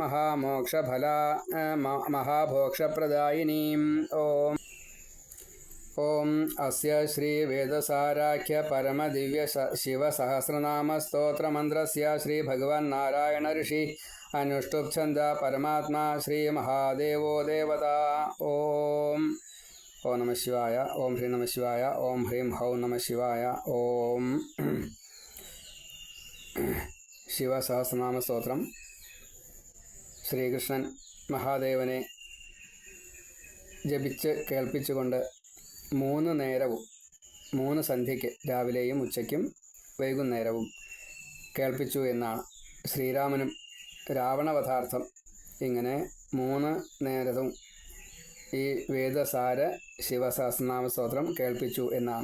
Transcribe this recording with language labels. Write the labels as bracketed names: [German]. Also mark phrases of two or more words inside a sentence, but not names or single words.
[Sanskrit] महामोक्षप्रदायिनीम् ओम ओम अस्य श्री वेदसाराख्य परम दिव्य शिव सहस्रनाम स्तोत्र मंत्रस्य श्री भगवान नारायण ऋषि अनुष्टुप छंद परमात्मा श्री महादेवो देवता ओम ओम नमः शिवाय ओम ह्रीं नमः शिवाय ओम ह्रीं हौ नमः शिवाय ओम [Malayalam] शिव सहस्रनाम स्तोत्रम श्रीकृष्णൻ മഹാദേവനെ ജപിച്ച് കേൾപ്പിച്ചുകൊണ്ട് 3 നേരവും 3 സന്ധ്യയ്ക്ക് രാവിലെയും ഉച്ചയ്ക്കും വൈകുന്നേരവും കേൾപ്പിച്ചു എന്നാണ്. ശ്രീരാമനും രാവണവധാർത്ഥം ഇങ്ങനെ 3 നേരവും ഈ വേദസാര ശിവസഹസ്രനാമ സ്തോത്രം കേൾപ്പിച്ചു എന്നാണ്.